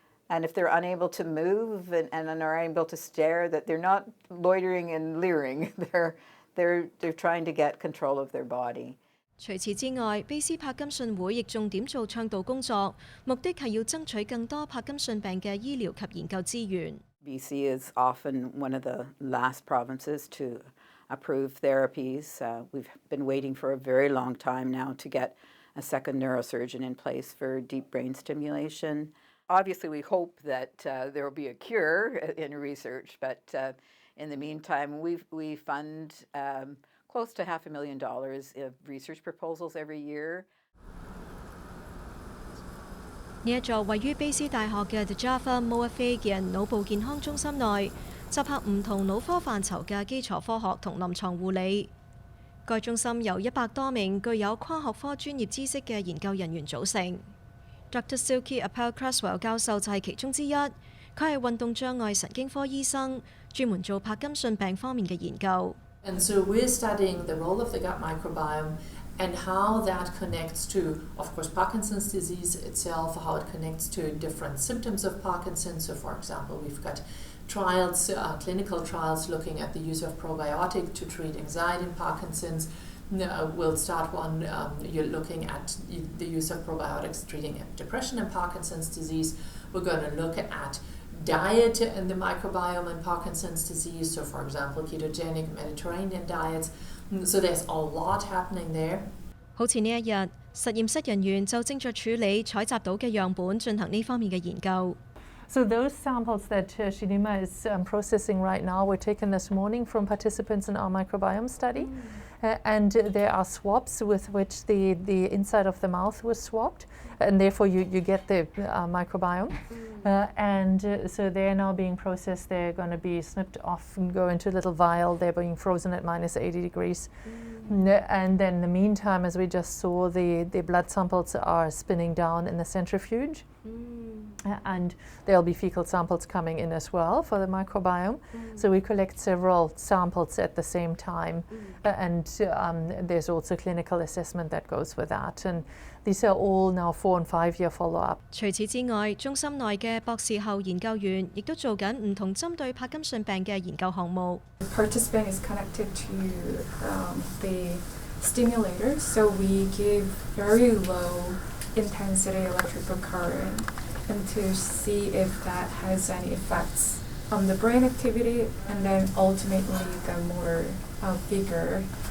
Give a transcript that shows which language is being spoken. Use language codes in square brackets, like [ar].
[en] And if they're unable to move and are unable to stare, that they're not loitering and leering. They're trying to get control of their body. [zh] 除此之外，卑斯帕金遜會亦重點做倡導工作，目的係要爭取更多帕金遜病嘅醫療及研究資源。 [en] BC is often one of the last provinces to approve therapies. We've been waiting for a very long time now to get a second neurosurgeon in place for deep brain stimulation. Obviously, we hope that there will be a cure in research, but in the meantime, we fund close to $500,000 of research proposals every year. [zh] 呢一座位於卑斯大學嘅 The Java Moorfields 腦部健康中心內，集合唔同腦科範疇嘅基礎科學同臨床護理。該中心由100多名具有跨學科專業知識嘅研究人員組成。 [en] Dr. [zh] Silky Appel-Cresswell 教授就係其中之一，佢係運動障礙神經科醫生，專門做帕金遜病方面嘅研究。 [en] And so we're studying the role of the gut microbiome and how that connects to, of course, Parkinson's disease itself, how it connects to different symptoms of Parkinson's. So, for example, we've got trials, clinical trials looking at the use of probiotic to treat anxiety in Parkinson's. We'll start one, you're looking at the use of probiotics treating depression in Parkinson's disease. We're going to look at diet and the microbiome in Parkinson's disease. So, for example, ketogenic Mediterranean diets. So there's a lot happening there. [zh] 好似呢一日，實驗室人員就正在處理採集到嘅樣本進行呢方面嘅研究。 [en] So those samples that Shinima is processing right now were taken this morning from participants in our microbiome study. And there are swabs with which the inside of the mouth was swabbed, and therefore you get the microbiome. So they're now being processed. They're going to be snipped off and go into a little vial. They're being frozen at minus 80 degrees. And then in the meantime, as we just saw, the blood samples are spinning down in the centrifuge. And there'll be fecal samples coming in as well for the microbiome. So we collect several samples at the same time. And there's also clinical assessment that goes with that. And these are all now 4- and 5-year follow-up. [zh] 除此之外，中心內嘅博士後研究員亦都做緊唔同針對帕金遜病嘅研究項目。 [en] The participant is connected to the stimulator, so we give very low intensity electrical current and to see if that has any effects on the brain activity and then ultimately the motor vigor.